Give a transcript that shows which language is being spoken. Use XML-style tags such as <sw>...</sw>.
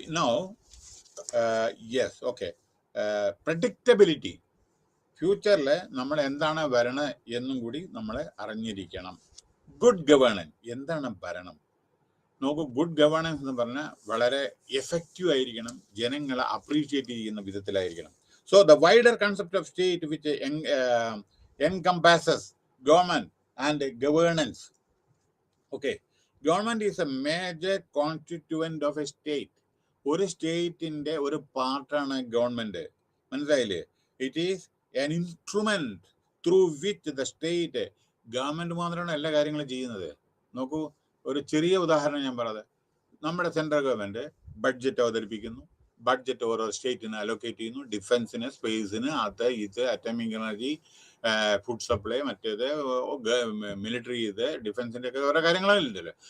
<ml>No, yes, okay, predictability, ഫ്യൂച്ചറിൽ നമ്മൾ എന്താണ് ഭരണം എന്നും കൂടി നമ്മൾ അറിഞ്ഞിരിക്കണം. ഗുഡ് ഗവേണൻസ്, എന്താണ് ഭരണം? നോക്കൂ, ഗുഡ് ഗവേണൻസ് എന്ന് പറഞ്ഞാൽ വളരെ എഫക്റ്റീവ് ആയിരിക്കണം, ജനങ്ങളെ അപ്രീഷിയേറ്റ് ചെയ്യുന്ന വിധത്തിലായിരിക്കണം.</ml> <en>So the wider concept of state which encompasses government and governance. Okay, government is a major constituent of a state.</en> <ml>ഒരു സ്റ്റേറ്റിന്റെ ഒരു പാർട്ടാണ് ഗവൺമെന്റ്. മനസ്സിലായില്ലേ?</ml> <en>it is an instrument through which the state,</en> <ml>government മാത്രമാണ് എല്ലാ കാര്യങ്ങളും ചെയ്യുന്നത്. നോക്കൂ, ഒരു ചെറിയ ഉദാഹരണം ഞാൻ പറയാതെ, നമ്മുടെ സെൻട്രൽ ഗവൺമെന്റ് ബഡ്ജറ്റ് അവതരിപ്പിക്കുന്നു, ബഡ്ജറ്റ് ഓരോ സ്റ്റേറ്റിന് അലോക്കേറ്റ് ചെയ്യുന്നു, ഡിഫൻസിന്, സ്പേസിന്, അത് ഇത്, അറ്റോമിക് എനർജി, ഫുഡ് സപ്ലൈ, മറ്റേത് മിലിറ്ററി, ഇത് ഡിഫൻസിന്റെ ഒക്കെ ഓരോ കാര്യങ്ങളുണ്ടല്ലോ.</ml>